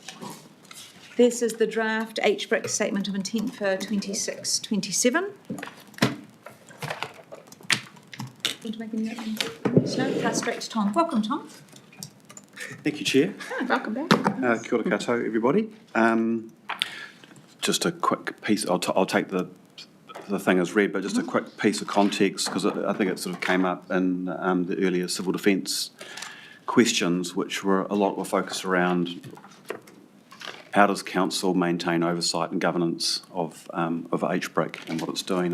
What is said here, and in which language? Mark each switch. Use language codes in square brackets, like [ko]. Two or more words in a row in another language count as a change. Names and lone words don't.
[en] This is the draft HBRIC Statement of Intent for 26-27. make any opening comments? No, pass straight to Tom. Welcome, Tom. Thank you, Chair. Welcome back. [mi] Kia ora koutou, [en] everybody. Just a quick piece, I'll take the thing as read, but just a quick piece of context, because I think it sort of came up in the earlier civil defence questions, which were a lot were focused around how does council maintain oversight and governance of HBRIC and what it's doing.